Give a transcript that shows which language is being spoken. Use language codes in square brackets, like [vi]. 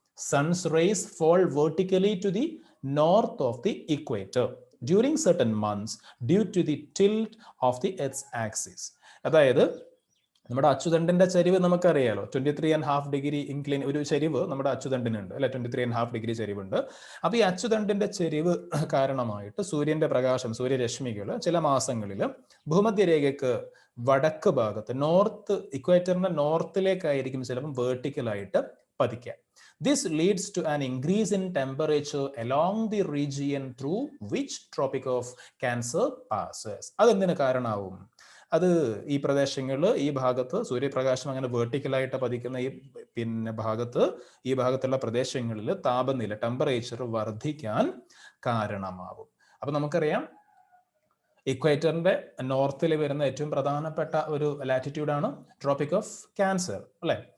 [en] Sun's rays fall vertically to the north of the equator during certain months due to the tilt of the Earth's axis. [ml] അതായത് നമ്മുടെ അച്ചുതണ്ടിന്റെ ചരിവ് നമുക്കറിയാലോ, 23.5 degree incline ഒരു ചരിവ് നമ്മുടെ അച്ചുതണ്ടിനുണ്ട് അല്ലെ, 23.5 ഡിഗ്രി ചരിവുണ്ട്. അപ്പൊ ഈ അച്ചുതണ്ടിന്റെ ചരിവ് കാരണമായിട്ട് സൂര്യന്റെ പ്രകാശം, സൂര്യരശ്മികൾ ചില മാസങ്ങളിൽ ഭൂമധ്യരേഖയ്ക്ക് വടക്ക് ഭാഗത്ത്, നോർത്ത്, ഇക്വേറ്ററിന്റെ നോർത്തിലേക്കായിരിക്കും ചിലപ്പോൾ വേർട്ടിക്കലായിട്ട് പതിക്കുക. [en] This leads to an increase in temperature along the region through which Tropic of Cancer passes. [ml] അതെന്തിന് കാരണമാവും? അത് ഈ പ്രദേശങ്ങളിൽ, ഈ ഭാഗത്ത് സൂര്യപ്രകാശം അങ്ങനെ വേർട്ടിക്കലായിട്ട് പതിക്കുന്ന ഈ ഭാഗത്തുള്ള പ്രദേശങ്ങളിൽ താപനില, ടെമ്പറേച്ചർ വർദ്ധിക്കാൻ കാരണമാവും. അപ്പൊ നമുക്കറിയാം ഇക്വേറ്ററിന്റെ നോർത്തിൽ വരുന്ന ഏറ്റവും പ്രധാനപ്പെട്ട ഒരു ലാറ്റിറ്റ്യൂഡാണ് ട്രോപ്പിക് ഓഫ് ക്യാൻസർ അല്ലെ.